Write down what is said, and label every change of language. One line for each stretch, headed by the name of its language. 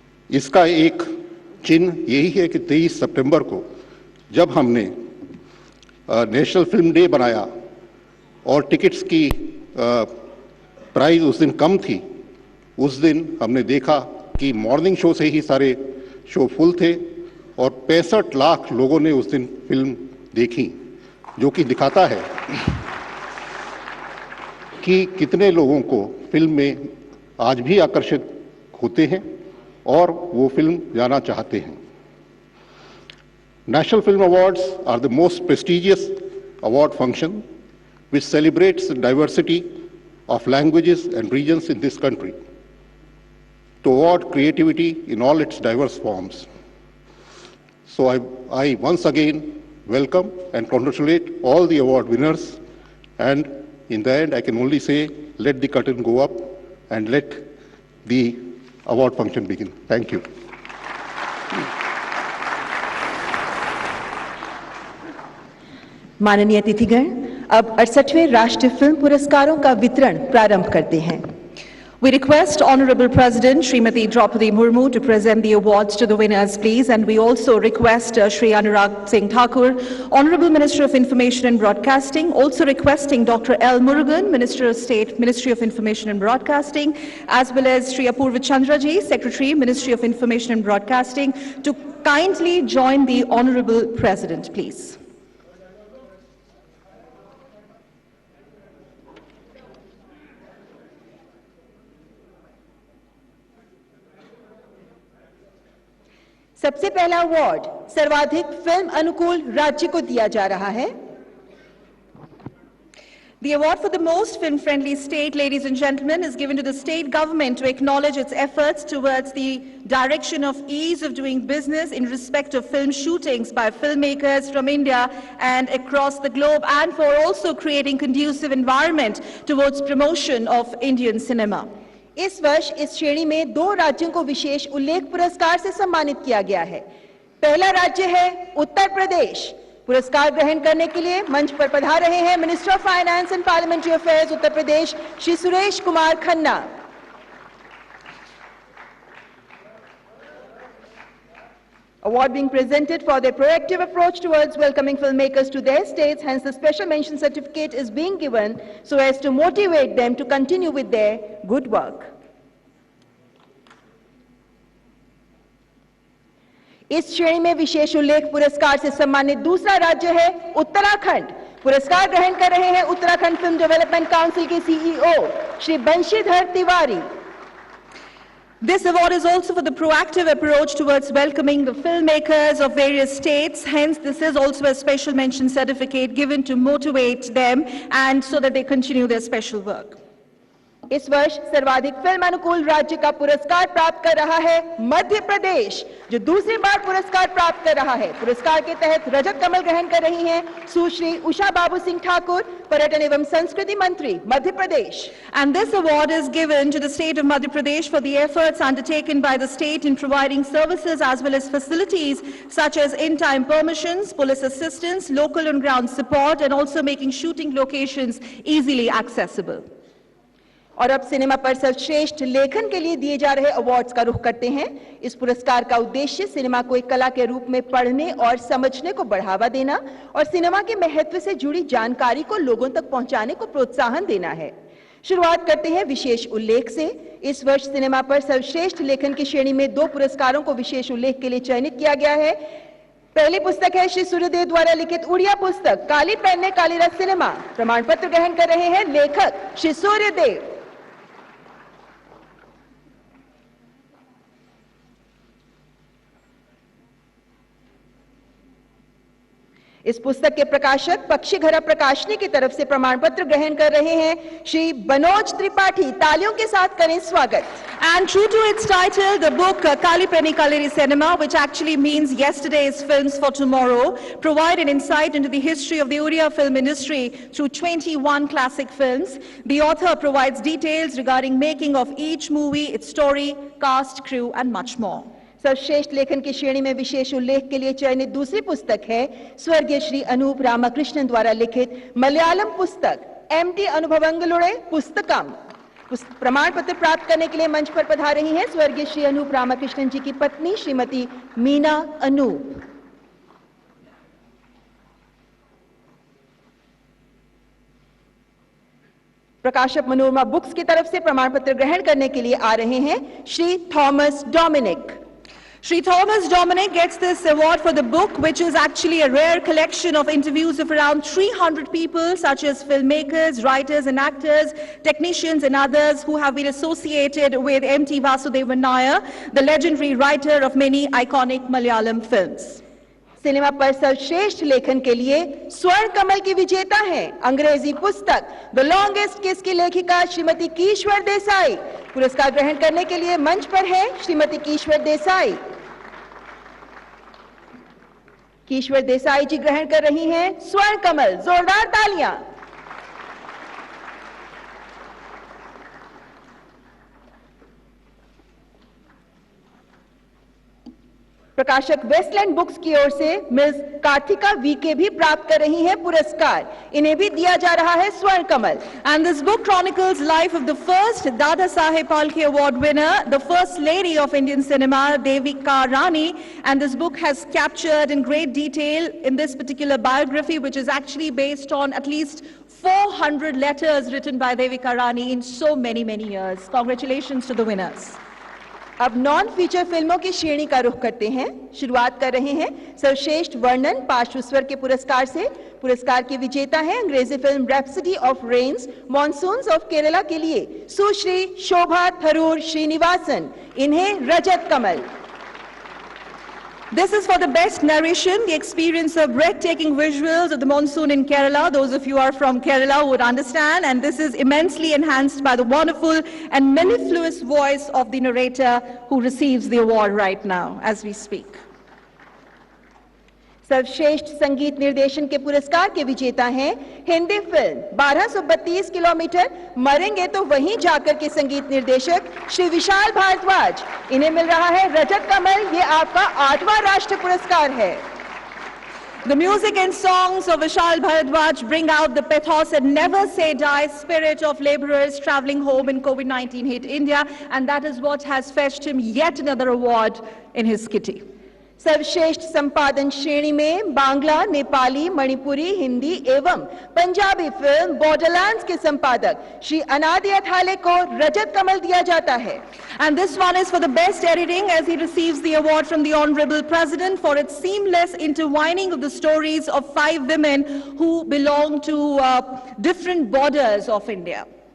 Hindi: इसका एक चिन्ह यही है कि 23 सितंबर को जब हमने नेशनल फिल्म डे बनाया और टिकट्स की प्राइस उस दिन कम थी, उस दिन हमने देखा कि मॉर्निंग शो से ही सारे शो फुल थे और 65 लाख लोगों ने उस दिन फिल्म देखी, जो कि दिखाता है कि कितने लोगों को फिल्म में आज भी आकर्षित होते हैं और वो फिल्म जाना चाहते हैं।
English: National Film Awards are the most prestigious award function which celebrates the diversity of languages and regions in this country to award creativity in all its diverse forms. So I once again welcome and congratulate all the award winners and In the end, I can only say, let the curtain go up and let the award function begin. Thank you.
Hindi: माननीय अतिथिगण, अब 68वें राष्ट्रीय film पुरस्कारों का वितरण प्रारंभ करते हैं।
English: We request Honorable President Srimati Draupadi Murmu to present the awards to the winners, please. And we also request Shri Anurag Singh Thakur, Honorable Minister of Information and Broadcasting, also requesting Dr. L. Murugan, Minister of State, Ministry of Information and Broadcasting, as well as Shri Apurva Chandraji, Secretary, Ministry of Information and Broadcasting, to kindly join the Honorable President, please.
Hindi: सबसे पहला award सर्वाधिक film अनुकूल राज्य को दिया जा रहा है।
English: The award for the most film-friendly state, ladies and gentlemen, is given to the state government to acknowledge its efforts towards the direction of ease of doing business in respect of film shootings by filmmakers from India and across the globe, and for also creating conducive environment towards promotion of Indian cinema.
Hindi: इस वर्ष इस श्रेणी में 2 राज्यों को विशेष उल्लेख पुरस्कार से सम्मानित किया गया है। पहला राज्य है उत्तर प्रदेश। पुरस्कार ग्रहण करने के लिए मंच पर पधार रहे हैं
English: minister of finance and parliamentary affairs
Hindi: Uttar Pradesh Shri Suresh Kumar Khanna.
English: Award being presented for their proactive approach towards welcoming filmmakers to their states, hence the special mention certificate is being given so as to motivate them to continue with their good work.
Hindi: इस श्रेणी में विशेष उल्लेख पुरस्कार से सम्मानित दूसरा राज्य है उत्तराखंड। पुरस्कार ग्रहण कर रहे हैं उत्तराखंड फिल्म डेवलपमेंट काउंसिल के CEO Shri Banshidhar Tiwari.
English: This award is also for the proactive approach towards welcoming the filmmakers of various states. Hence, this is also a special mention certificate given to motivate them and so that they continue their special work.
Hindi: इस वर्ष सर्वाधिक film अनुकूल राज्य का पुरस्कार प्राप्त कर रहा है मध्य प्रदेश, जो दूसरी बार पुरस्कार प्राप्त कर रहा है। पुरस्कार के तहत रजत कमल ग्रहण कर रही हैं सुश्री उषा बाबू सिंह ठाकुर, पर्यटन एवं संस्कृति मंत्री Madhya Pradesh.
English: And this award is given to the state of Madhya Pradesh for the efforts undertaken by the state in providing services as well as facilities such as in-time permissions, police assistance, local and ground support, and also making shooting locations easily accessible.
Hindi: और अब cinema पर सर्वश्रेष्ठ लेखन के लिए दिए जा रहे अवार्ड्स का रुख करते हैं। इस पुरस्कार का उद्देश्य सिनेमा को एक कला के रूप में पढ़ने और समझने को बढ़ावा देना और सिनेमा के महत्व से जुड़ी जानकारी को लोगों तक पहुंचाने को प्रोत्साहन देना है। शुरुआत करते हैं विशेष उल्लेख से। इस वर्ष सिनेमा पर सर्वश्रेष्ठ लेखन की श्रेणी में 2 पुरस्कारों को विशेष उल्लेख के लिए चयनित किया गया है। पहली पुस्तक है श्री सूर्यदेव द्वारा लिखित उड़िया पुस्तक काली पेन काली रस सिनेमा। प्रमाण पत्र ग्रहण कर रहे हैं लेखक श्री सूर्यदेव। इस पुस्तक के प्रकाशक पक्षीघरा प्रकाशनी की तरफ से प्रमाण पत्र ग्रहण कर रहे हैं श्री बनोज त्रिपाठी। तालियों के साथ करें स्वागत।
English: And true to its title, the book Kali Penny Kaliri Cinema, which actually means yesterday's films for tomorrow, provide an insight into the history of the Oriya film industry through 21 classic films. The author provides details regarding making of each movie, its story, cast, crew, and much more.
Hindi: सर्वश्रेष्ठ लेखन की श्रेणी में विशेष उल्लेख के लिए चयनित दूसरी पुस्तक है स्वर्गीय श्री अनूप रामाकृष्णन द्वारा लिखित मलयालम पुस्तक एमटी अनुभवंगलुड़े पुस्तकम। प्रमाण पत्र प्राप्त करने के लिए मंच पर पधार रही हैं स्वर्गीय श्री अनूप रामाकृष्णन जी की पत्नी श्रीमती मीना अनूप। प्रकाशक मनोरमा बुक्स की तरफ से प्रमाण पत्र ग्रहण करने के लिए आ रहे हैं Shri Thomas Dominic.
English: Shri Thomas Dominic gets this award for the book, which is actually a rare collection of interviews of around 300 people, such as filmmakers, writers and actors, technicians and others who have been associated with M.T. Vasudevan Nair, the legendary writer of many iconic Malayalam films.
Hindi: Cinema पर सर्वश्रेष्ठ लेखन के लिए स्वर्ण कमल की विजेता हैं अंग्रेजी पुस्तक द लॉन्गेस्ट किस की लेखिका श्रीमती कीश्वर देसाई। पुरस्कार ग्रहण करने के लिए मंच पर है श्रीमती कीश्वर देसाई। कीश्वर देसाई जी ग्रहण कर रही हैं स्वर्ण कमल। जोरदार तालियां। प्रकाशक वेस्टलैंड बुक्स की ओर से मिस कार्तिका वीके भी प्राप्त कर रही हैं पुरस्कार। इन्हें भी दिया जा रहा है स्वर्ण कमल।
English: And this book chronicles life of the first Dada Saheb Phalke Award winner, the first lady of Indian cinema, Devika Rani. And this book has captured in great detail in this particular biography, which is actually based on at least 400 letters written by Devika Rani in so many years. Congratulations to the winners.
Hindi: अब non feature फिल्मों की श्रेणी का रुख करते हैं। शुरुआत कर रहे हैं सर्वश्रेष्ठ वर्णन पार्श्व स्वर के पुरस्कार से। पुरस्कार की विजेता है अंग्रेजी film rhapsody of rains monsoons of Kerala के लिए सुश्री शोभा थरूर श्रीनिवासन। इन्हें रजत कमल।
English: This is for the best narration, the experience of breathtaking visuals of the monsoon in Kerala. Those of you who are from Kerala would understand, and this is immensely enhanced by the wonderful and mellifluous voice of the narrator who receives the award right now as we speak.
Hindi: सर्वश्रेष्ठ संगीत निर्देशन के पुरस्कार के विजेता हैं Hindi film 1232 kilometre मरेंगे तो वहीं जाकर के संगीत निर्देशक श्री विशाल भारद्वाज। इन्हें मिल रहा है रजत कमल। ये आपका 8वां राष्ट्रीय पुरस्कार है।
English: The music and songs of Vishal Bharadwaj bring out the pathos and never say die spirit of laborers traveling home in COVID-19 hit India, and that is what has fetched him yet another award in his kitty.
Hindi: सर्वश्रेष्ठ संपादन श्रेणी में बांग्ला, नेपाली, मणिपुरी, हिंदी एवं Punjabi film Borderlands के संपादक श्री अनादि अथाले को रजत कमल दिया जाता है।
English: And this one is for the best editing, as he receives the award from the Honorable President for its seamless intertwining of the stories of 5 women who belong to different borders of India.